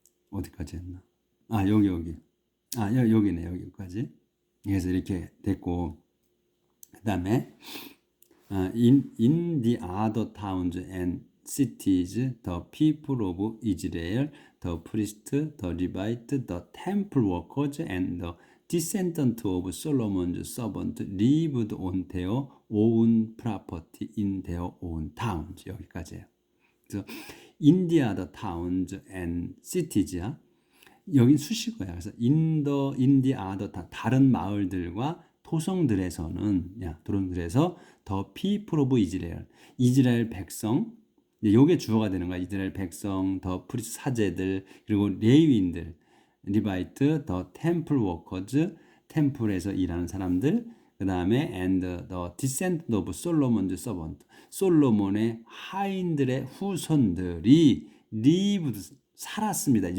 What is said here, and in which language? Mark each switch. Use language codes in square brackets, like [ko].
[ko] 어디까지 했나? 여기. 여기네 여기까지. 그래서 이렇게 됐고 그 다음에 [en] in the other towns and cities, the people of Israel, the priest, the Levite, the temple workers, and the descendant of Solomon's servant lived on their own property in their own towns. [ko] 여기까지예요. 그래서 [en] in the other towns and cities [ko] 야. 여긴 수식어야. 그래서 in the other 다른 마을들과 도성들에서는 도성들에서 [en] the people of Israel [ko] 이스라엘 백성 요게 주어가 되는 거야. 이스라엘 백성, 더 프리스 사제들 그리고 레위인들 리바이트, 더 템플 워커즈 템플에서 일하는 사람들 그 다음에 [en] and the descendant of Solomon's servant [ko] 솔로몬의 하인들의 후손들이 lived 살았습니다.